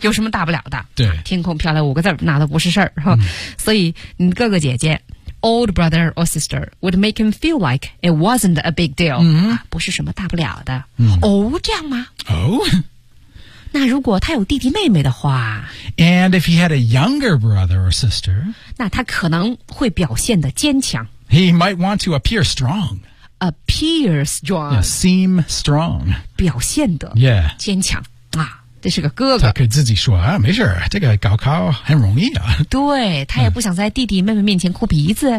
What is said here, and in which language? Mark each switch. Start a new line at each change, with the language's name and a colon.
Chinese: 有什么大不了的，对，天空飘来五个字那都不是事儿、所以你哥哥姐姐
English: old brother or sister would make him feel like it wasn't a big deal、
Chinese: 不是什么大不了的、这样吗哦、那如果他有弟弟妹妹的话
English: and if he had a younger brother or sister
Chinese: 那他可能会表现得坚强
English: he might want to appear strong Appear strong. Yeah, seem strong.
Chinese: 表现得 yeah. 坚强、啊、这是个哥哥。他可以自己说、啊、没事这个高考很容易啊。对他也不想在弟弟妹妹面前哭鼻子、